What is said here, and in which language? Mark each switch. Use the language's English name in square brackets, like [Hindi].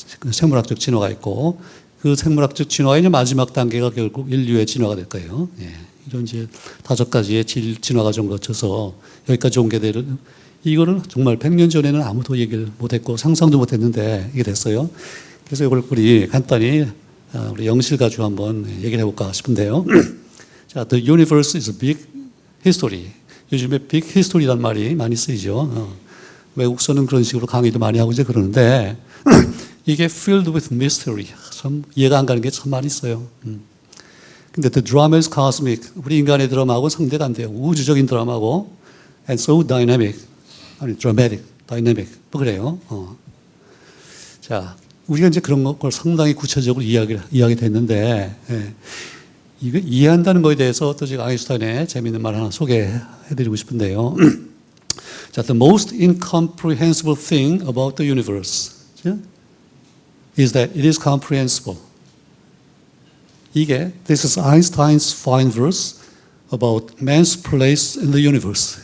[Korean] 생물학적 진화가 있고 그 생물학적 진화의 이제 마지막 단계가 결국 인류의 진화가 될 거예요. 네. 이런 이제 5가지의 진화 과정을 거쳐서 여기까지 온 게 되는 이거를 정말 100년 전에는 아무도 얘기를 못했고 상상도 못했는데 이게 됐어요. 그래서 이걸 우리 간단히 우리 영실 가지고 한번 얘기를 해볼까 싶은데요. [English] 자, the universe is a big history. [Korean] 요즘에 big history라는 말이 많이 쓰이죠. 외국서는 그런 식으로 강의도 많이 하고 이제 그러는데 이게 [English] filled with mystery. [Korean] 참 이해가 안 가는 게 참 많이 있어요. [English] 근데 the drama is cosmic. [Korean] 우리 인간의 드라마하고 상대가 안 돼요. 우주적인 드라마고 [English] and so dynamic. [Korean] 아니 [English] dramatic, dynamic. [Korean] 뭐 그래요. 자, 우리가 이제 그런 걸 상당히 구체적으로 이야기 됐는데 이거 이해한다는 거에 대해서 또 제가 아인슈타인의 재미있는 말 하나 소개해드리고 싶은데요. [English] 자, the most incomprehensible thing about the universe is that it is comprehensible. [Korean] 이게 [English] this is Einstein's fine verse about man's place in the universe.